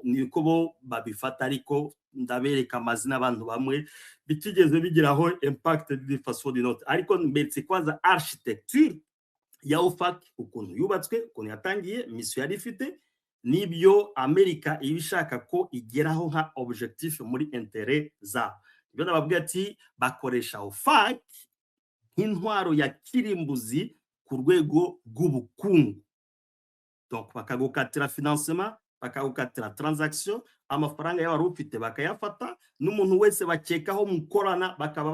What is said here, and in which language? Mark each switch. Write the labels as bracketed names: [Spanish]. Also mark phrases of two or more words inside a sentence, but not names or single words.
[Kinyarwanda] niko bo babifata ariko ndabereka amazina abantu bamwe bitigeze bigiraho [French] impact de façon d'une autre [Kinyarwanda] ariko mbetse kwaza architecture ya OFAC ukuntu yubatswe ukuntu yatangiye mission yari ifite nibyo Amerika ibishaka ko igeraho nka objectif muri intérêt za ibyo nababwiye ati bakoresha OFAC nk'intwaro ya kirimbuzi ku rwego rw'ubukungu donc bakagukatira financement bakagukatira transaction amafaranga y'abari ufite bakayafata n'umuntu wese bakekaho mukorana bakaba